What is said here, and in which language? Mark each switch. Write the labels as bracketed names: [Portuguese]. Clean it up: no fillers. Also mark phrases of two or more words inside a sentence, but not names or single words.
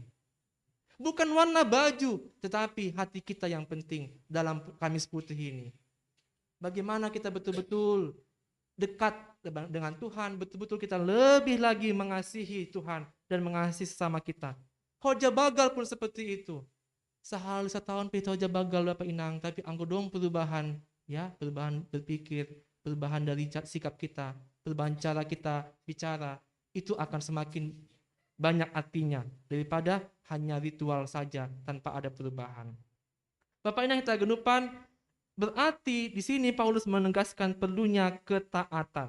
[Indonesian] Bukan warna baju, tetapi hati kita yang penting dalam Kamis Putih ini. Bagaimana kita betul-betul dekat dengan Tuhan, betul-betul kita lebih lagi mengasihi Tuhan dan mengasihi sesama kita. [Batak Simalungun] Hoja bagal [Indonesian] pun seperti itu. Sehari setahun [Batak Simalungun] pita hoja bagal [Indonesian] Bapak Inang, tapi [Batak Simalungun] anggo dong [Indonesian] perubahan, ya, perubahan berpikir, perubahan dari sikap kita, perubahan cara kita bicara, itu akan semakin banyak artinya daripada hanya ritual saja tanpa ada perubahan. Bapak Inang kita genupan, berarti di sini Paulus menegaskan perlunya ketaatan.